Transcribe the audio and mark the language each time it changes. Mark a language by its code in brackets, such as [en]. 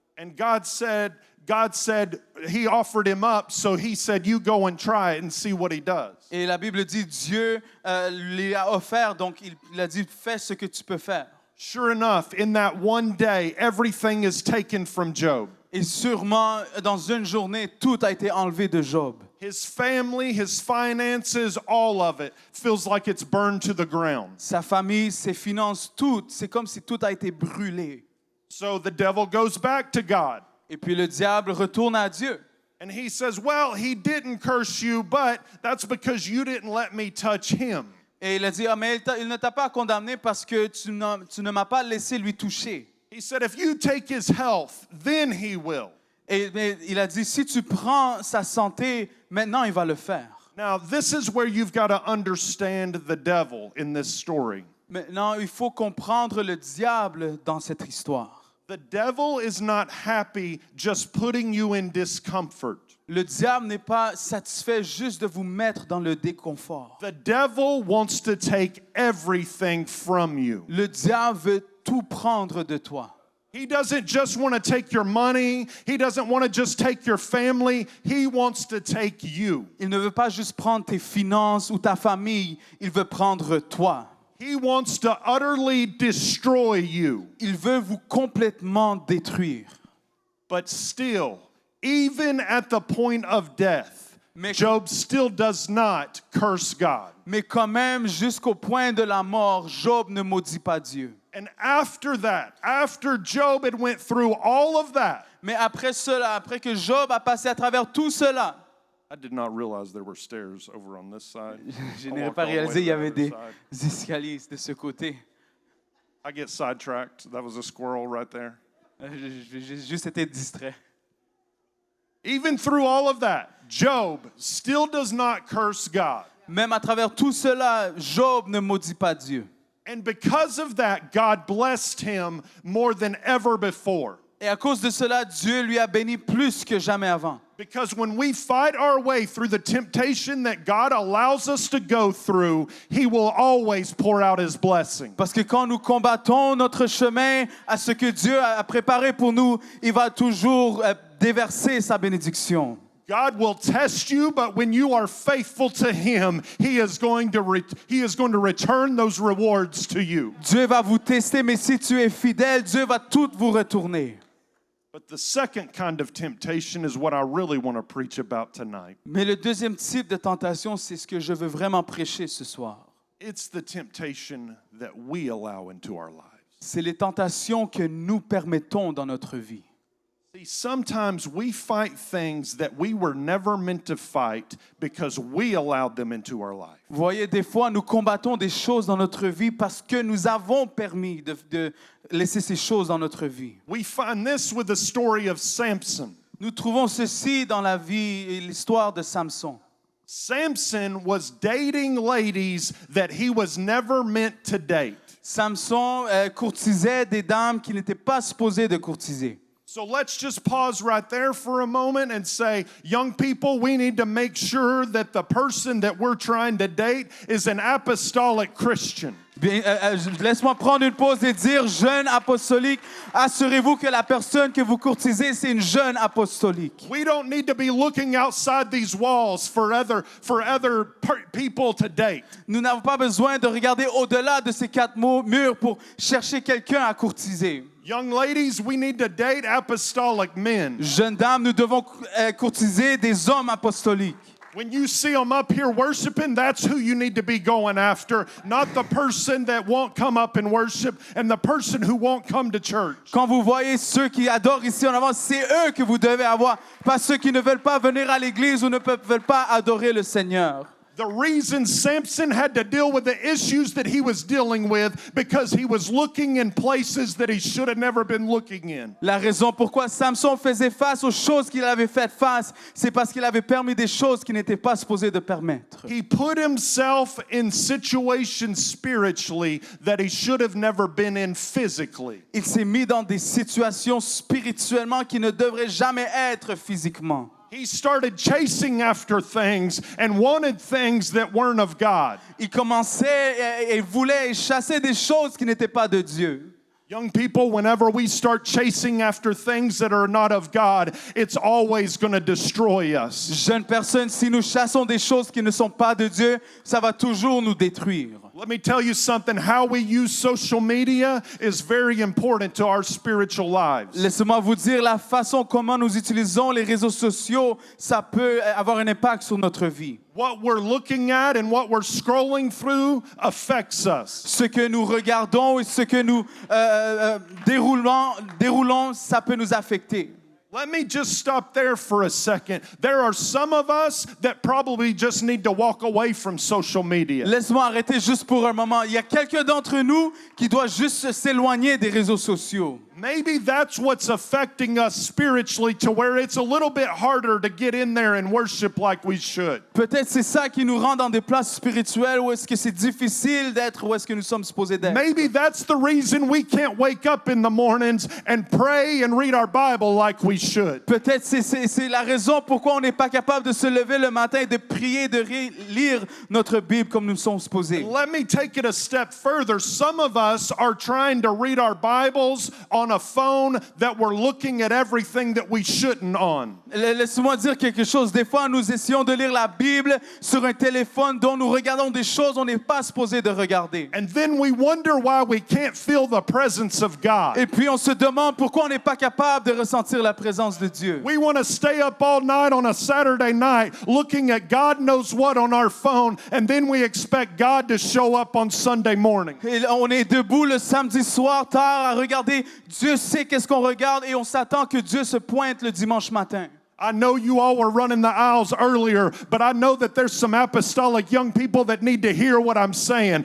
[en] And God said he offered him up, so he said, "You go and try it and see what he does." [fr] Et la Bible dit, Dieu lui a offert, donc il a dit, fais ce que tu peux faire. [en] Sure enough, in that one day, everything is taken from Job. [fr] Et sûrement, dans une journée, tout a été enlevé de Job. [en] His family, his finances, all of it feels like it's burned to the ground. [fr] Sa famille, ses finances, tout, c'est comme si tout a été brûlé. [en] So the devil goes back to God. [fr] Et puis le diable retourne à Dieu. [en] And he says, "Well, he didn't curse you, but that's because you didn't let me touch him." [fr] Et il a dit, mais il ne t'a pas condamné parce que tu ne m'as pas laissé lui toucher. [en] He said, "If you take his health, then he will." [fr] Mais il a dit, si tu prends sa santé, maintenant il va le faire. [en] Now, this is where you've got to understand the devil in this story. [fr] Maintenant, il faut comprendre le diable dans cette histoire. [en] The devil is not happy just putting you in discomfort. [fr] Le diable n'est pas satisfait juste de vous mettre dans le déconfort. [en] The devil wants to take everything from you. [fr] Le diable veut tout prendre de toi. [en] He doesn't just want to take your money. He doesn't want to just take your family. He wants to take you. [fr] Il ne veut pas juste prendre tes finances ou ta famille, il veut prendre toi. [en] He wants to utterly destroy you. [fr] Il veut vous complètement détruire. [en] But still, even at the point of death, Job still does not curse God. [fr] Mais quand même, jusqu'au point de la mort, Job ne maudit pas Dieu. [en] And after that, after Job had went through all of that, [fr] Mais après cela, après que Job a passé à travers tout cela, [en] I did not realize there were stairs over on this side. [fr] je [en] I [fr] n'ai [en] walked [fr] pas [en] all the way [fr] réalisé [en] to [fr] il y [en] the [fr] avait [en] other [fr] des [en] side. [fr] escaliers de ce côté. [en] I get sidetracked. That was a squirrel right there. [fr] J'ai juste été distrait. [en] Even through all of that, Job still does not curse God. [fr] Même à travers tout cela, Job ne maudit pas Dieu. [en] And because of that, God blessed him more than ever before. [fr] Et à cause de cela, Dieu lui a béni plus que jamais avant. [en] Because when we fight our way through the temptation that God allows us to go through, He will always pour out His blessing. [fr] Parce que quand nous combattons notre chemin à ce que Dieu a préparé pour nous, il va toujours déverser sa bénédiction. [en] God will test you, but when you are faithful to Him, He is going to return those rewards to you. [fr] Dieu va vous tester, mais si tu es fidèle, Dieu va tout vous retourner. [en] But the second kind of temptation is what I really want to preach about tonight. [fr] Mais le deuxième type de tentation, c'est ce que je veux vraiment prêcher ce soir. [en] It's the temptation that we allow into our lives. [fr] C'est les tentations que nous permettons dans notre vie. [en] See, sometimes we fight things that we were never meant to fight because we allowed them into our life. [fr] Vous voyez, des fois, nous combattons des choses dans notre vie parce que nous avons permis de laisser ces choses dans notre vie. [en] We find this with the story of Samson. [fr] Nous trouvons ceci dans la vie et l'histoire de Samson. [en] Samson was dating ladies that he was never meant to date. [fr] Samson courtisait des dames qu'il n'était pas supposé de courtiser. [en] So let's just pause right there for a moment and say, young people, we need to make sure that the person that we're trying to date is an apostolic Christian. [fr] Bien, laisse-moi prendre une pause et dire, jeune apostolique, assurez-vous que la personne que vous courtisez, c'est une jeune apostolique. [en] We don't need to be looking outside these walls for other people to date. [fr] Nous n'avons pas besoin de regarder au-delà de ces quatre murs pour chercher quelqu'un à courtiser. [en] Young ladies, we need to date apostolic men. [fr] Jeunes dames, nous devons courtiser des hommes apostoliques. [en] When you see them up here worshiping, that's who you need to be going after, not the person that won't come up and worship and the person who won't come to church. [fr] Quand vous voyez ceux qui adorent ici en avant, c'est eux que vous devez avoir, pas ceux qui ne veulent pas venir à l'église ou ne veulent pas adorer le Seigneur. [en] The reason Samson had to deal with the issues that he was dealing with because he was looking in places that he should have never been looking in. [fr] La raison pourquoi Samson faisait face aux choses qu'il avait fait face, c'est parce qu'il avait permis des choses qu'il n'était pas supposé de permettre. [en] He put himself in situations spiritually that he should have never been in physically. [fr] Il s'est mis dans des situations spirituellement qui ne devraient jamais être physiquement. [en] He started chasing after things and wanted things that weren't of God. [fr] Il commençait et voulait chasser des choses qui n'étaient pas de Dieu. [en] Young people, whenever we start chasing after things that are not of God, it's always going to destroy us. [fr] Jeunes personnes, si nous chassons des choses qui ne sont pas de Dieu, ça va toujours nous détruire. [en] Let me tell you something. How we use social media is very important to our spiritual lives. [fr] Laissez-moi vous dire la façon comment nous utilisons les réseaux sociaux, ça peut avoir un impact sur notre vie. [en] What we're looking at and what we're scrolling through affects us. [fr] Ce que nous regardons et ce que nous déroulons, ça peut nous affecter. [en] Let me just stop there for a second. There are some of us that probably just need to walk away from social media. [fr] Laisse-moi arrêter juste pour un moment. Il y a quelqu'un d'entre nous qui doit juste s'éloigner des réseaux sociaux. [en] Maybe that's what's affecting us spiritually to where it's a little bit harder to get in there and worship like we should. [fr] Peut-être c'est ça qui nous rend dans des places spirituelles où est-ce que c'est difficile d'être où est-ce que nous sommes supposés d'être. [en] Maybe that's the reason we can't wake up in the mornings and pray and read our Bible like we should. [fr] Peut-être c'est la raison pourquoi on n'est pas capable de se lever le matin et de prier, de lire notre Bible comme nous sommes supposés. [en] Let me take it a step further. Some of us are trying to read our Bibles on a phone that we're looking at everything that we shouldn't on. [fr] Laisse-moi dire quelque chose. Des fois, nous essayons de lire la Bible sur un téléphone dont nous regardons des choses on n'est pas supposé de regarder. [en] And then we wonder why we can't feel the presence of God. [fr] Et puis on se demande pourquoi on n'est pas capable de ressentir la présence de Dieu. [en] We want to stay up all night on a Saturday night looking at God knows what on our phone, and then we expect God to show up on Sunday morning. [fr] Et on est debout le samedi soir tard à regarder. Dieu sait qu'est-ce qu'on regarde et on s'attend que Dieu se pointe le dimanche matin. [en] I know you all were running the aisles earlier, but I know that there's some apostolic young people that need to hear what I'm saying.